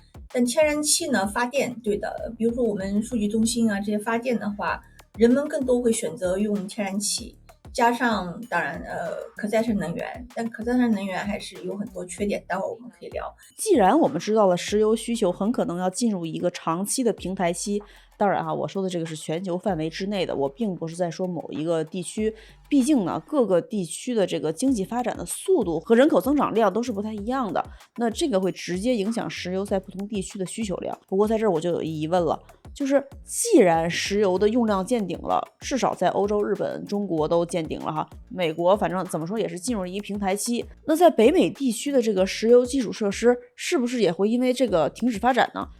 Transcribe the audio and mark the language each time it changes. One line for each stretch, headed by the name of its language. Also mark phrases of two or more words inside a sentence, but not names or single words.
Chinese: 但天然气呢，发電，对的，比如說我們數據中心啊，這些發電的話，人們更多會選擇用天然氣，加上當然可再生能源，但可再生能源還是有很多缺點，待會兒我們可以聊。既然我們知道了石油需求很可能要進入一個長期的平台期，當然我說的這個是全球範圍之內的，我並不是在說某一個地區，畢竟呢，各個地區的這個經濟發展的速度和人口增長量都是不太一樣的，那這個會直接影響石油在不同地區的需求量。不過在這兒我就有疑問了，就是既然石油的用量见顶了，至少在歐洲、日本、中国都见顶了哈，美國反正怎麼說也是進入了一個平台期，那在北美地區的這個石油基礎設施是不是也會因為這個停止發展呢？